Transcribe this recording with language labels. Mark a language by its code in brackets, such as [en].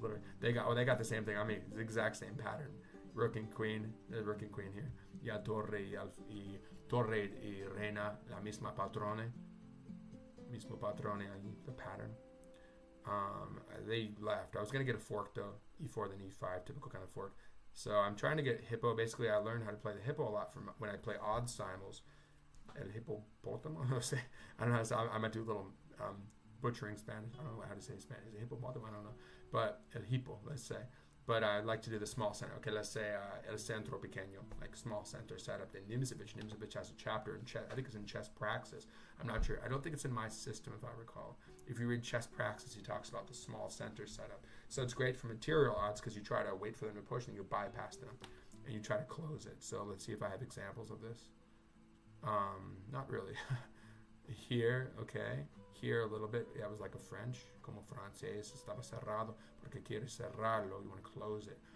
[en] Literally, they got the same thing. I mean, the exact same pattern. Rook and queen. There's rook and queen here. [es] Ya torre y reina, la mismo patrone ahí, [en] the pattern. They left. I was gonna get a fork though, e4 then e5, typical kind of fork. So I'm trying to get hippo. Basically, I learned how to play the hippo a lot from when I play odd simuls. El hippopotamus. I don't know how to say. I might do a little butchering Spanish. I don't know how to say Spanish. A hippopotamus. I don't know. But el hippo, let's say. But I like to do the small center. Okay, let's say [es] el centro pequeño, [en] like small center setup. Then Nimzovich has a chapter in chess. I think it's in Chess Praxis. I'm not sure. I don't think it's in my system, if I recall. If you read Chess Praxis, he talks about the small center setup. So it's great for material odds because you try to wait for them to push and you bypass them and you try to close it. So let's see if I have examples of this. Not really. Here, okay. Here a little bit. Yeah, it was like a French. [es] Como francés estaba cerrado porque quiere cerrarlo. [en] You want to close it.